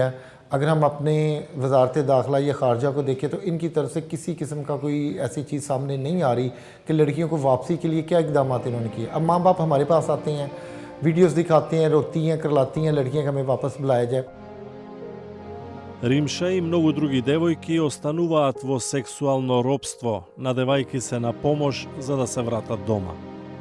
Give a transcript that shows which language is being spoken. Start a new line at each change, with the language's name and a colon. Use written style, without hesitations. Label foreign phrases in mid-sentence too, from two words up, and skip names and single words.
Urdu: اگر ہم اپنے وزارت داخلہ یا خارجہ کو دیکھیں تو انکی طرف سے کسی قسم کا کوئی ایسی چیز سامنے نہیں آ رہی کہ لڑکیوں کو واپسی کے لیے کیا اقدام انہوں نے کیے. اب ماں باپ ہمارے پاس آتے ہیں، ویڈیوز دکھاتے ہیں، روتی ہیں، کرلاتی ہیں لڑکیاں کہ ہمیں واپس بلایا جائے.
Macedonian: Римша и многу други девојки остануваат во сексуално робство, надевајки се на помош за да се вратат дома.